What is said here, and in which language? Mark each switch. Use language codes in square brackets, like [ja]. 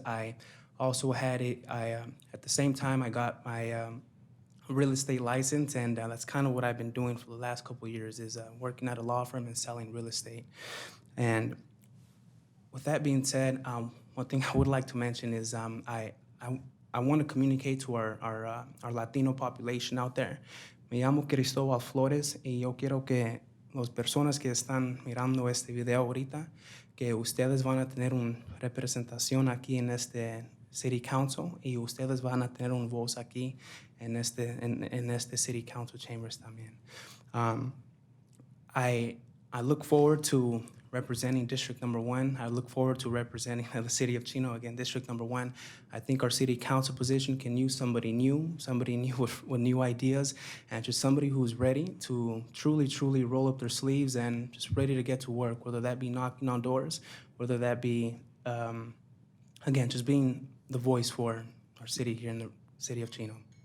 [en] I also had at the same time, I got my real estate license, and that's kind of what I've been doing for the last couple of years, is working at a law firm and selling real estate. And with that being said, one thing I would like to mention is I want to communicate to our Latino population out there. [es] Me llamo Cristóbal Flores, y yo quiero que las personas que están mirando este video ahorita, que ustedes van a tener una representación aquí en este City Council, y ustedes van a tener una voz aquí en este City Council Chambers también. [en] I look forward to representing District Number 1. I look forward to representing the city of Chino, again, District Number 1. I think our city council position can use somebody new with new ideas, and just somebody who's ready to truly roll up their sleeves and just ready to get to work, whether that be knocking on doors, whether that be, again, just being the voice for our city here in the city of Chino.